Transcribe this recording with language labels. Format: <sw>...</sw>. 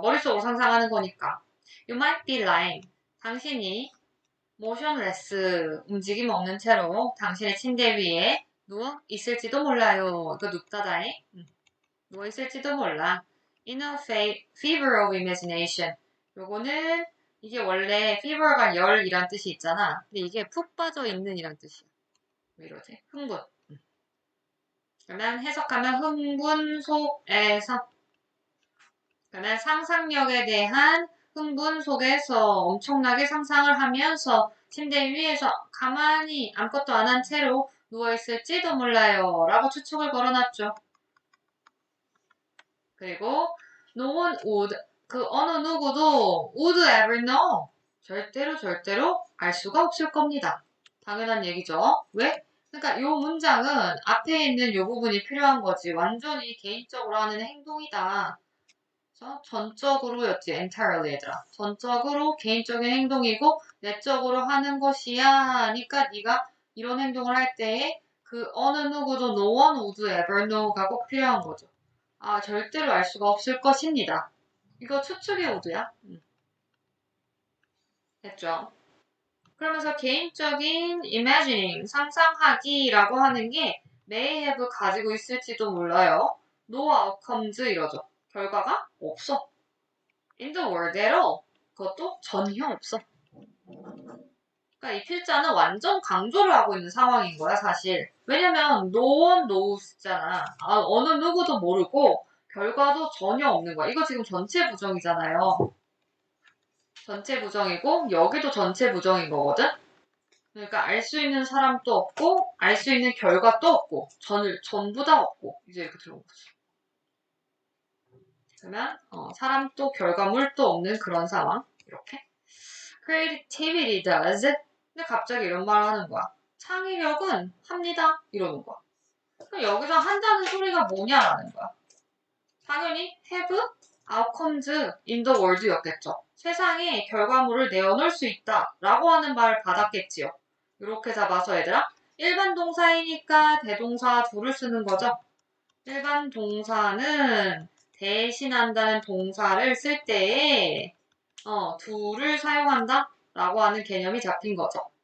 <ko>머릿속으로 상상하는 거니까.</ko> <en>You might be lying.</en> <ko>당신이 motionless, 움직임 없는 채로 당신의 침대 위에 누워 있을지도 몰라요. 이거 눕다다에 누워 있을지도 몰라.</ko> <en>In a fever of imagination.</en> <ko>요거는 이게 원래 fever가 열이란 뜻이 있잖아. 근데 이게 푹 빠져 있는 이란 뜻이야. 왜 이러지? 흥분. 그러면 해석하면 흥분 속에서. 그러면 상상력에 대한 흥분 속에서 엄청나게 상상을 하면서 침대 위에서 가만히 아무것도 안 한 채로 누워있을지도 몰라요. 라고 추측을 걸어놨죠. 그리고</ko> <en>no one would,</en> <ko>그 어느 누구도</ko> <en>would ever know.</en> <ko>절대로 알 수가 없을 겁니다. 당연한 얘기죠. 왜? 그러니까 이 문장은 앞에 있는 이 부분이 필요한 거지. 완전히 개인적으로 하는 행동이다. 전적으로였지, entirely 얘들아. 전적으로 개인적인 행동이고 내적으로 하는 것이야 하니까 네가 이런 행동을 할 때에 그 어느 누구도</ko> <en>no one would ever know</en> <ko>가 꼭 필요한 거죠. 아, 절대로 알 수가 없을 것입니다. 이거 추측의 오드야. 됐죠? 그러면서 개인적인 imagining, 상상하기라고 하는 게</ko> <en>may have</en> <ko>가지고 있을지도 몰라요.</ko> <en>no outcomes</en> <ko>이러죠. 결과가 없어.</ko> <en>in the world at all.</en> <ko>그것도 전혀 없어. 그러니까 이 필자는 완전 강조를 하고 있는 상황인 거야, 사실. 왜냐면</ko> <en>no one knows잖아.</en> <ko>어느 누구도 모르고 결과도 전혀 없는 거야. 이거 지금 전체 부정이잖아요. 전체 부정이고 여기도 전체 부정인 거거든. 그러니까 알 수 있는 사람도 없고 알 수 있는 결과도 없고 전부 다 없고 이제 이렇게 들어온 거지. 그러면 사람도 결과물도 없는 그런 상황. 이렇게.</ko> <en>creativity does.</en> <ko>근데 갑자기 이런 말을 하는 거야. 창의력은 합니다. 이러는 거야. 그럼 여기서 한다는 소리가 뭐냐라는 거야. 당연히</ko> <en>have outcomes in the world</en> <ko>였겠죠. 세상에 결과물을 내어놓을 수 있다 라고 하는 말을 받았겠지요. 이렇게 잡아서 얘들아 일반 동사이니까 대동사 do를 쓰는 거죠. 일반 동사는 대신한다는 동사를 쓸 때에 do를 사용한다 라고 하는 개념이 잡힌 거죠.</ko>